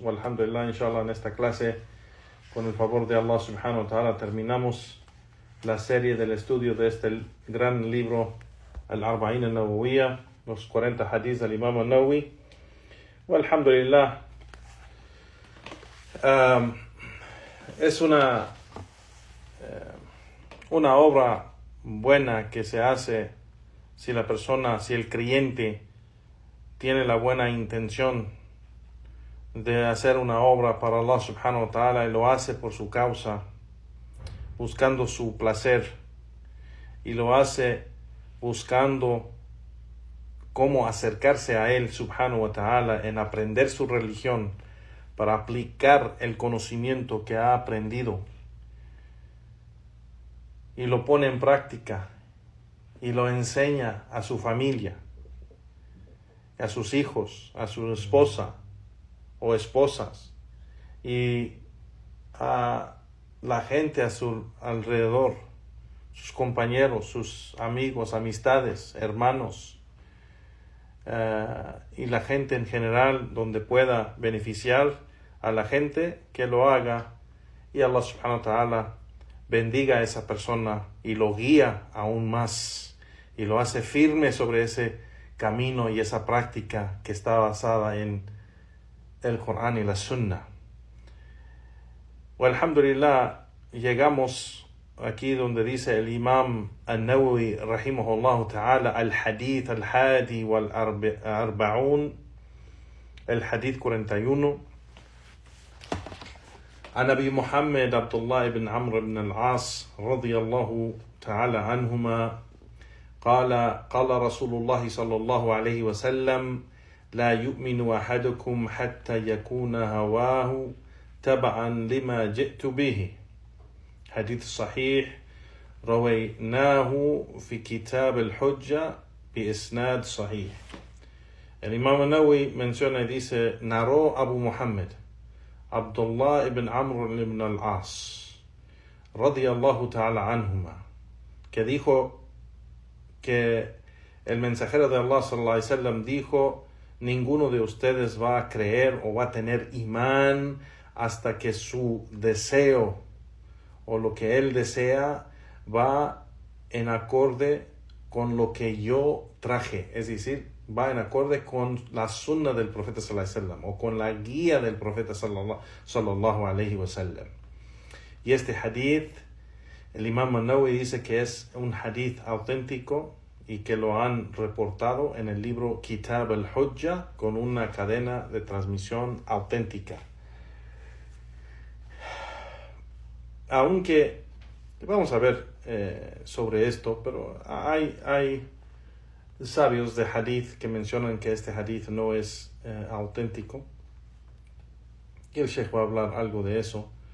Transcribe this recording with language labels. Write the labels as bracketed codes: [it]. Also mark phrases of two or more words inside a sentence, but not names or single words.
[ar] الحمد لله، إن شاء الله, [es] en esta clase, con el favor de Allah [ar] سبحانه وتعالى, [es] terminamos la serie del estudio de este gran libro, Al-Arba'in An-Nawawiyah, los 40 hadith del Imam An-Nawawi. Alhamdulillah, es una obra buena que se hace si la persona, si el creyente tiene la buena intención de hacer una obra para Allah [ar] سبحانه وتعالى [es] y lo hace por su causa, buscando su placer, y lo hace buscando cómo acercarse a Él [ar] سبحانه وتعالى, [es] en aprender su religión, para aplicar el conocimiento que ha aprendido, y lo pone en práctica y lo enseña a su familia, a sus hijos, a su esposa o esposas, y a la gente a su alrededor, sus compañeros, sus amigos, amistades, hermanos, y la gente en general, donde pueda beneficiar a la gente, que lo haga, y Allah [ar] سبحانه وتعالى [es] bendiga a esa persona y lo guía aún más, y lo hace firme sobre ese camino y esa práctica que está basada en el Corán y la Sunna. Alhamdulillah, llegamos aquí donde dice el Imam An-Nawawi [ar] رحمه الله تعالى, الحديث الحادي والأربعون, [es] el Hadith 41. [ar] عن أبي محمد عبد الله بن عمرو بن العاص رضي الله تعالى عنهما قال قال رسول الله صلى الله عليه وسلم لا يؤمن أحدكم حتى يكون هواه تبعا لما جئت به. حديث صحيح رويناه في كتاب الحجة بإسناد صحيح. [es] El Imam An-Nawawi menciona y dice, narró Abu Muhammad Abdullah ibn Amr ibn al-As [ar] رضي الله تعالى عنهما, [es] que dijo que el mensajero de Allah [ar] صلى الله عليه وسلم [es] dijo, ninguno de ustedes va a creer o va a tener imán hasta que su deseo o lo que él desea va en acorde con lo que yo traje, es decir, va en acorde con la sunna del profeta [ar] صلى الله عليه وسلم [es] o con la guía del profeta [ar] صلى الله عليه وسلم. [es] Y este hadith, el Imam An-Nawawi dice que es un hadith auténtico y que lo han reportado en el libro Kitab al-Hujja con una cadena de transmisión auténtica. Aunque vamos a ver sobre esto, pero hay sabios de hadith que mencionan que este hadith no es auténtico, y el Sheikh va a hablar algo de eso.